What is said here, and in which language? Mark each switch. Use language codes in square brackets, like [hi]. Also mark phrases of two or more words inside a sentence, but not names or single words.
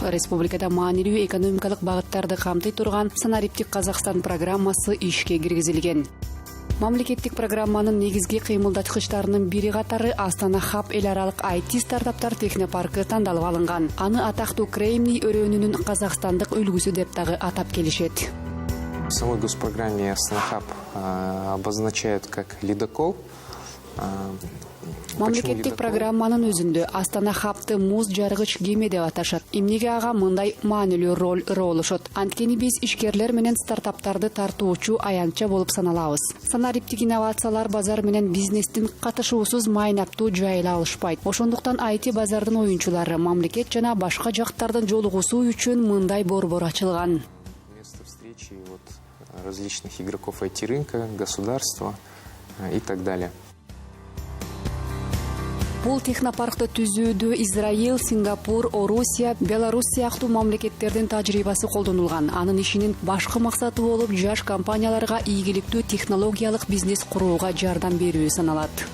[ky] Республикада маанилүү экономикалык багыттарды камтый турган Санариптик Казакстан программасы ишке киргизилген. Мамлекеттик программанын негизги кыймылдаткычтарынын бири катары Астана Хаб эл аралык IT стартаптар технопаркы тандалып алынган. Аны атактуу Кремний өрөөнүнүн казакстандык үлгүсү деп дагы атап келишет. [ru] В самой госпрограмме Астана Хаб обозначают как ледокол. [ky] Мамлекеттик программанын өзүндө Астана Хабты муз жаргыч кеме деп аташат. Эмнеге ага мындай маанилүү роль ыролошот? Анткени биз ишкерлер менен стартаптарды тартуучу аянтча болуп саналабыз. Санариптик инновациялар базар менен бизнестин катышуусуз майнаптуу жайыла алышпайт. Ошондуктан IT базардын оюнчулары мамлекет жана башка жактардын жолугусуу үчүн мындай борбор ачылган. [ru] Место встречи различных игроков IT-рынка, государства и так далее. [ky] Бул технопаркты түзүүдө Израиль, Сингапур, Орусия, Беларусь сыяктуу мамлекеттердин тажрыйбасы колдонулган. Анын ишинин башкы максаты болуп жаш компанияларга ийгиликтүү технологиялык бизнес курууга жардам берүү саналат.